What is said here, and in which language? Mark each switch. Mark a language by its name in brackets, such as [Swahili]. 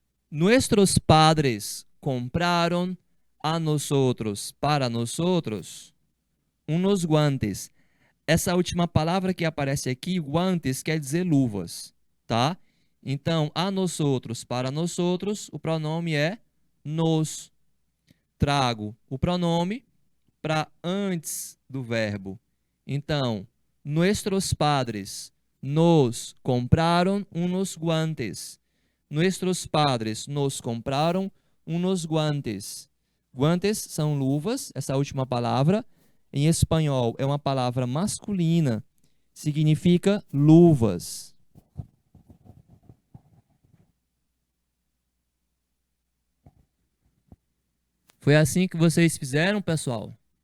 [Spanish] Nuestros padres compraron a nosotros, para nosotros, unos guantes. [Portuguese] essa última palavra que aparece aqui, guantes, quer dizer luvas, tá? Então, a nós outros, para nós outros, o pronome é nos. Trago o pronome para antes do verbo. [Spanish] Então, nuestros padres nos compraron unos guantes. Nuestros padres nos [Portuguese] compraram [Spanish] unos guantes. [Portuguese] Guantes são luvas, essa última palavra. Em espanhol é uma palavra masculina, significa luvas. Foi assim que vocês fizeram, pessoal?